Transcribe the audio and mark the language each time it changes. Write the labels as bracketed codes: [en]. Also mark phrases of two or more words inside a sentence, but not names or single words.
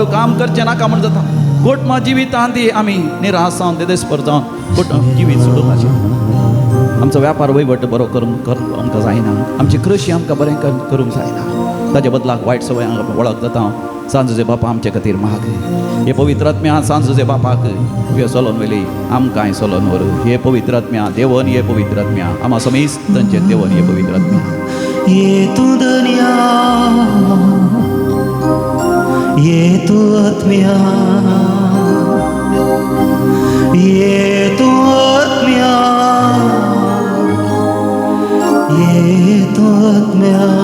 [kok] काम करचें नाका म्हण जाता कुटुंब जिवितांत आमी निराश जावन देदस्पर जावन कुटुंब जिवीत सोडूंक नाशिल्लें आमचो वेपार वैवट बरो करूंक आमकां जायना आमची कृशी आमकां बरें करूंक जायना ताजे बदलाक वायट संवय वळख जाता सांजुजे बापा आमचे खातीर माग हे पवित्र आत्म्या सांजुजे बापाक तुवें चलोवन व्हेली आमकांय चलोवन व्हर हे पवित्र आत्म्या देवन हे पवित्र आत्म्या आमा समेस्त तांचे देवन हे पवित्र आत्म्या ये तू दुनिया ये तू आत्म्या ये तू आत्म्या ये तू आत्म्या